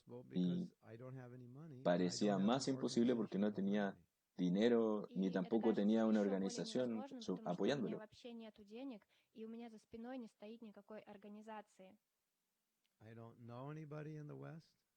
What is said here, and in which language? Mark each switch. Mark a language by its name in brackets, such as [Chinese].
[Spanish] Y parecía más imposible porque no tenía dinero ni tampoco tenía una organización apoyándolo. [Russian] Вообще нету денег, и у меня за спиной не стоит никакой организации. [English] I don't know anybody in the West.